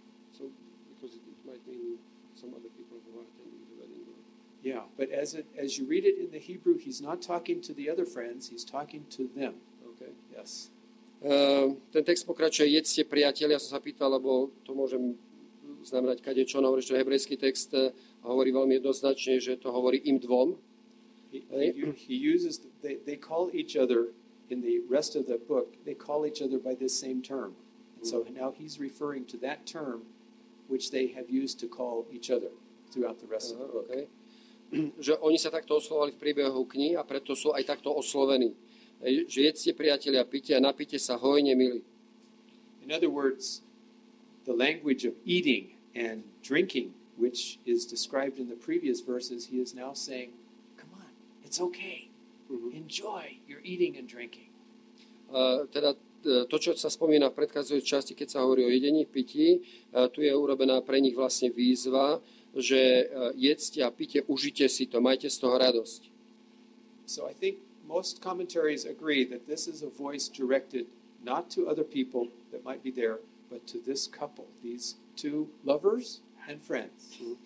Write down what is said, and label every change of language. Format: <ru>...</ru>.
<en>So, because it might mean some other people who are attending the wedding. Yeah, but as you read it in the Hebrew, he's not talking to the other friends, he's talking to them. Okay. Yes.</en> <sk>Ten text pokračuje, jedzte priatelia, ja som sa pýtal, lebo to môžem znamenať kadečo, no hovorí, že hebrejský text hovorí veľmi jednoznačne, že to hovorí im dvom.</sk> <en>He uses, they call each other, in the rest of the book, they call each other by this same term. And so now he's referring to that term which they have used to call each other throughout the rest of the book.</en> <sk>Okay. Že oni sa takto oslovali v priebehu kníh a preto sú aj takto oslovení. Že jedzte priatelia, pite a napite sa hojne, milí.</sk> <en>In other words, the language of eating and drinking, which is described in the previous verses, he is now saying, come on, it's okay. Enjoy your eating and drinking.</en> <sk>Teda to, čo sa spomína v predchádzajúcej časti, keď sa hovorí o jedení, pití, tu je urobená pre nich vlastne výzva, že jedzte a pite, užite si to, majte z toho radosť.</sk> <en>So I think most commentaries agree that this is a voice directed not to other people that might be there, but to this couple, these two lovers and friends.</en>